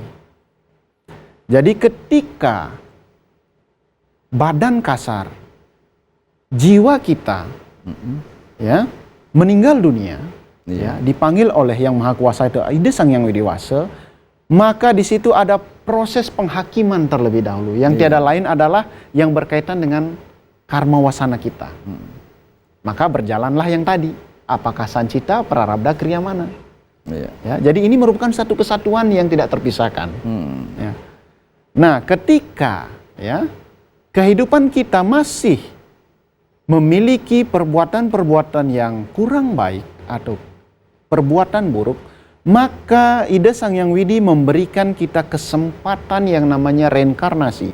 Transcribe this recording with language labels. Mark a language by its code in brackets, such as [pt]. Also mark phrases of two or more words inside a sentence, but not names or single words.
[id] Jadi ketika badan kasar, jiwa kita ya meninggal dunia, ya, dipanggil oleh Yang Maha Kuasa itu Ida Sang Yang Widi Wasa, maka di situ ada proses penghakiman terlebih dahulu yang tiada lain adalah yang berkaitan dengan karma wasana kita. Maka berjalanlah yang tadi, apakah sancita, prarabdha, kriyamana. Iya. Ya, jadi ini merupakan satu kesatuan yang tidak terpisahkan. Ya. Nah, ketika ya kehidupan kita masih memiliki perbuatan-perbuatan yang kurang baik atau perbuatan buruk, maka Ida Sang Yang Widi memberikan kita kesempatan yang namanya reinkarnasi.